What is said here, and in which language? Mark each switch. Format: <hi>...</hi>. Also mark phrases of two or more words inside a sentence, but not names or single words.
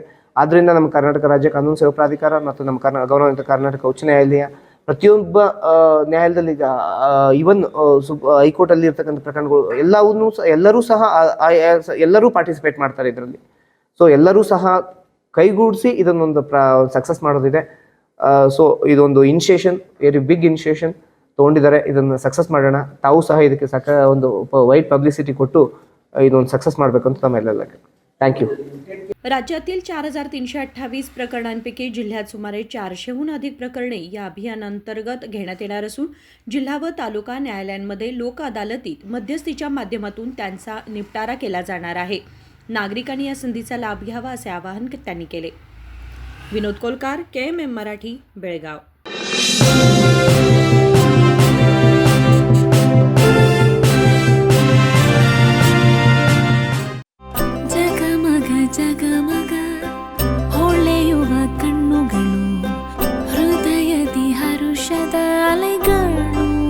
<kn>ಆದ್ದರಿಂದ ನಮ್ಮ ಕರ್ನಾಟಕ ರಾಜ್ಯ ಕಾನೂನು ಸೇವಾ ಪ್ರಾಧಿಕಾರ ಮತ್ತು ನಮ್ಮ ಗೌರವಾನ್ವಿತ ಕರ್ನಾಟಕ ಉಚ್ಚ ನ್ಯಾಯಾಲಯ ಪ್ರತಿಯೊಬ್ಬ ನ್ಯಾಯಾಲಯದಲ್ಲಿ ಈವನ್ ಹೈಕೋರ್ಟಲ್ಲಿ ಇರ್ತಕ್ಕಂಥ ಪ್ರಕರಣಗಳು ಎಲ್ಲರೂ ಪಾರ್ಟಿಸಿಪೇಟ್ ಮಾಡ್ತಾರೆ ಇದರಲ್ಲಿ. ಸೊ ಎಲ್ಲರೂ ಸಹ ಕೈಗೂಡಿಸಿ ಇದನ್ನೊಂದು ಸಕ್ಸಸ್ ಮಾಡೋದಿದೆ. ಸೊ ಇದೊಂದು</kn> <en>very big initiation</en> <kn>ತೊಗೊಂಡಿದ್ದಾರೆ. ಇದನ್ನು ಸಕ್ಸಸ್ ಮಾಡೋಣ. ತಾವು ಸಹ ಇದಕ್ಕೆ ಒಂದು</kn> <en>wide publicity</en> <kn>ಕೊಟ್ಟು ಇದೊಂದು ಸಕ್ಸಸ್ ಮಾಡಬೇಕು ಅಂತ ತಮ್ಮೆಲ್ಲ.</kn> <en>thank you.</en> <mr>राज्यातील 4,328 प्रकरणांपैकी जिल्ह्यात सुमारे 400हून अधिक प्रकरणे या अभियानांतर्गत घेण्यात येणार असून जिल्हा व तालुका न्यायालयांमध्ये लोक अदालतीत मध्यस्थीच्या माध्यमातून त्यांचा निपटारा केला जाणार आहे. नागरिकांनी या संधीचा लाभ घ्यावा असे आवाहन त्यांनी केले. विनोद कोलकार, KMM मराठी, बेळगाव.</mr> <kn>ಜಗಮಗ ಜಗಮಗ ಹೊಳೆಯುವ ಕಣ್ಣುಗಳು, ಹೃದಯದಿ ಹರುಷದ ಅಲೆಗಳು.</kn>